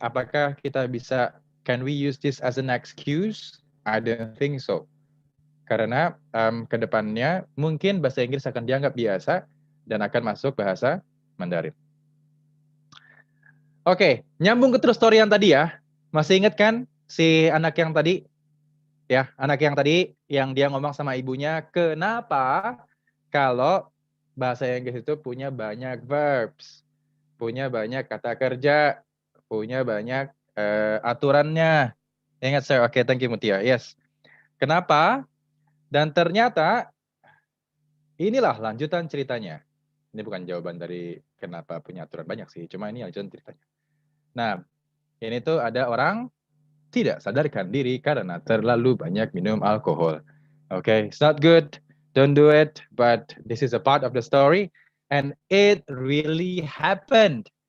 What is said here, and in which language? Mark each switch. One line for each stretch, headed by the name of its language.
Indonesian: Apakah kita bisa,
English: can we use this as an excuse? I don't think so.
Indonesian: Karena kedepannya mungkin bahasa Inggris akan dianggap biasa dan akan masuk bahasa Mandarin. Oke, nyambung ke
English: true story
Indonesian: yang tadi ya. Masih ingat kan si anak yang tadi? Ya, anak yang tadi yang dia ngomong sama ibunya, kenapa kalau bahasa Inggris itu punya banyak verbs, punya banyak kata kerja, punya banyak aturannya. Ingat saya, oke,
English: thank you
Indonesian: Mutia. Yes. Kenapa? Dan ternyata inilah lanjutan ceritanya. Ini bukan jawaban dari kenapa punya aturan banyak sih, cuma ini lanjutan ceritanya. Nah, ini tuh ada orang tidak sadarkan diri karena terlalu banyak minum alkohol.
English: Okay, it's not good, don't do it, but this is a part of the story, and it really happened.